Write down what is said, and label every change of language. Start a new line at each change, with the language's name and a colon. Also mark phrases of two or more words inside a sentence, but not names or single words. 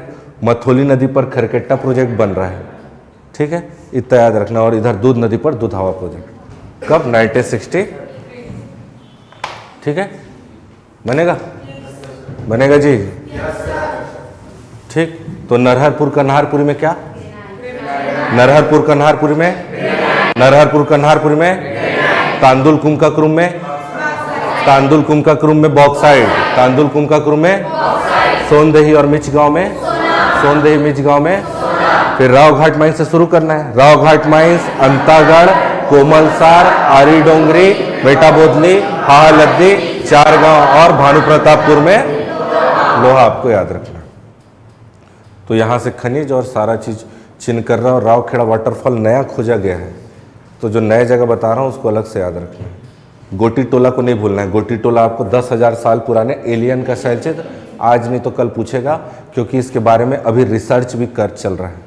Hindi: मथोली नदी पर खरकेट्टा प्रोजेक्ट बन रहा है, ठीक है। इतना याद रखना। और इधर दूध नदी पर दुधावा प्रोजेक्ट कब? 1960, ठीक है। बनेगा? बनेगा जी, ठीक। तो नरहरपुर कन्हारपुरी में क्या? नरहरपुर कन्हारपुरी में, नरहरपुर कन्हारपुरी में तांदुल कुमकाक्रुम में, तांदुल कुमकाक्रुम में बॉक्साइड, तांदुल कुमकाक्रुम में सोनदही और मिच गांव में, सोनदही मिच गांव में। फिर राव घाट माइंस से शुरू करना है। राव घाट माइंस, अंतागढ़, कोमलसार, आरी डोंगरी, बेटा बोदली, हालद्दी, चार गांव और भानु प्रतापपुर में लोहा आपको याद रखना। तो यहाँ से खनिज और सारा चीज चिनकर्रा और रावखेड़ा वाटरफॉल नया खोजा गया है। तो जो नया जगह बता रहा हूँ उसको अलग से याद रखना है। गोटी टोला को नहीं भूलना है। गोटी टोला आपको 10,000 साल पुराने एलियन का शैलचित्र आज नहीं तो कल पूछेगा, क्योंकि इसके बारे में अभी रिसर्च भी कर चल रहा है।